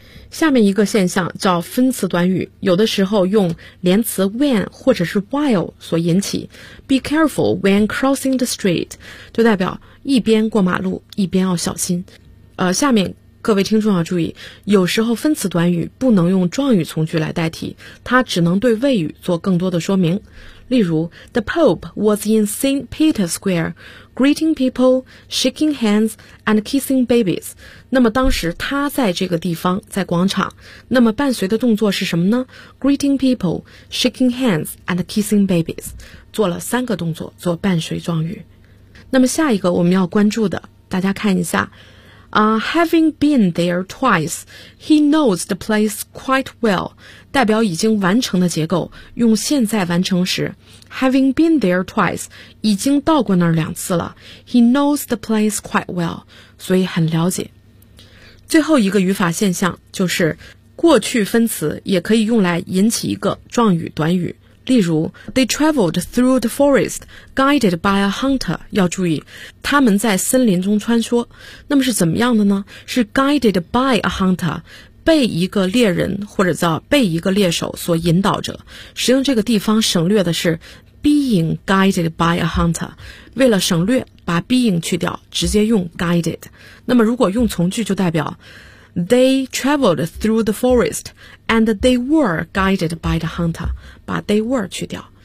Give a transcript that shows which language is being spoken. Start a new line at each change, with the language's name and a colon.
Chinese: 下面一个现象叫分词短语，有的时候用连词 when 或者是 while 所引起。
English: Be careful when crossing the street,
Chinese: 就代表一边过马路，一边要小心。下面各位听众要注意，有时候分词短语不能用状语从句来代替，它只能对谓语做更多的说明。例如 ,
English: The Pope was in St. Peter's Square, greeting people, shaking hands, and kissing babies.
Chinese: 那么当时他在这个地方，在广场，那么伴随的动作是什么呢？
English: Greeting people, shaking hands, and kissing babies.
Chinese: 做了三个动作做伴随状语。那么下一个我们要关注的，大家看一下。
English: Having been there twice, he knows the place quite well,
Chinese: 代表已经完成的结构，用现在完成时。
English: Having been there twice,
Chinese: 已经到过那儿两次了。
English: He knows the place quite well,
Chinese: 所以很了解。最后一个语法现象就是过去分词也可以用来引起一个状语短语。例如
English: They traveled through the forest guided by a hunter,
Chinese: 要注意他们在森林中穿梭，那么是怎么样的呢？是 guided by a hunter, 被一个猎人或者叫被一个猎手所引导着，使用这个地方省略的是 being guided by a hunter, 为了省略把 being 去掉直接用 guided, 那么如果用从句就代表
English: They traveled through the forest and they were guided by the hunter,
Chinese: 把 they were 去掉，